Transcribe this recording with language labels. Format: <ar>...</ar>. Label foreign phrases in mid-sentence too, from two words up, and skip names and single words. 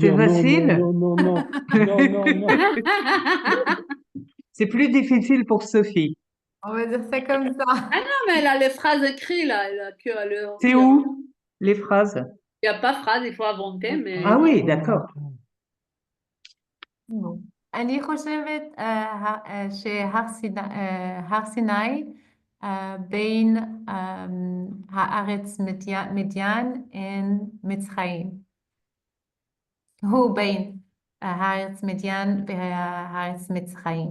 <fr>dire non, non, facile? non, non, non, non, non, non. C'est plus difficile pour Sophie. On va dire ça comme ça. Ah non, mais elle a les phrases écrites là. Elle a que à le C'est dire. où les phrases? Il n'y a pas phrase, il faut inventer, mais. Ah oui, d'accord.</fr> <he>אני חושבת שהר סיני בין הארץ מדיין ומצרים. הוא בין הארץ מדיין והארץ מצרים.</he>